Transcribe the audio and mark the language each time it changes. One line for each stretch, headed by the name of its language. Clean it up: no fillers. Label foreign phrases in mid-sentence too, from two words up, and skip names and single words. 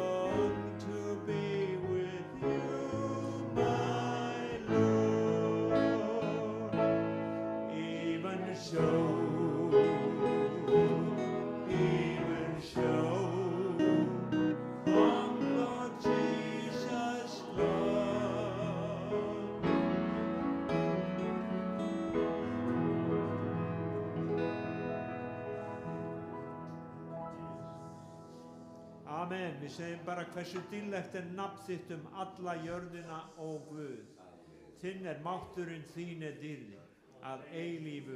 English: long to be with you, my Lord. Even so, on Lord Jesus' love. Amen.
Icelandic: Við segjum bara hversu dýrlegt nafn þitt alla jörðina, ó Guð. Þinn mátturinn, þín dýrðin, að eilífu.